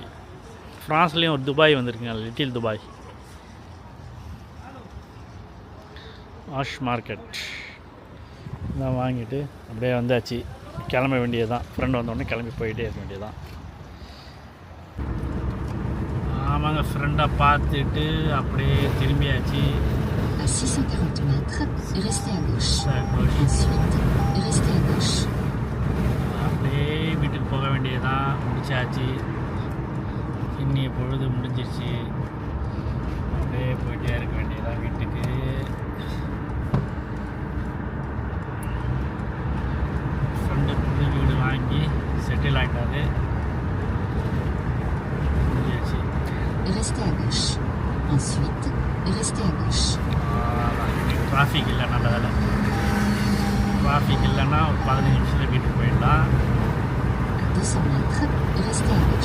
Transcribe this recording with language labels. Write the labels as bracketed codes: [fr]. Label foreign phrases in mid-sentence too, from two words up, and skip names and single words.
[ta] ஃப்ரான்ஸ்லேயும் ஒரு துபாய் வந்திருக்குங்க, லிட்டில் துபாய். வாஷ் மார்க்கெட் இதான் வாங்கிட்டு அப்படியே வந்தாச்சு. கிளம்ப வேண்டியது தான். ஃப்ரெண்டு வந்தோடனே கிளம்பி போயிட்டே இருக்க வேண்டியது தான். ஆமாங்க, ஃப்ரெண்டாக பார்த்துட்டு அப்படியே திரும்பியாச்சு. [fr] À 640 mètres, restez à gauche. Ensuite, restez à gauche. [ta] அப்படியே வீட்டுக்கு போக வேண்டியதுதான். முடிச்சாச்சு. இன்னைய பொழுது முடிஞ்சிருச்சு. அப்படியே போயிட்டே இருக்க வேண்டியதான் வீட்டுக்கு. ஃப்ரெண்டு புது வீடு வாங்கி செட்டில் ஆகிட்டாரு. முடிஞ்சிருச்சு. [fr] Restez à gauche. Ensuite, restez à gauche. [ta] டிராஃபிக் இல்லை, நல்ல வேலை. டிராஃபிக் இல்லைன்னா ஒரு 15 நிமிஷத்தில் வீட்டுக்கு போயிடலாம். [fr] À 200 mètres, restez à gauche.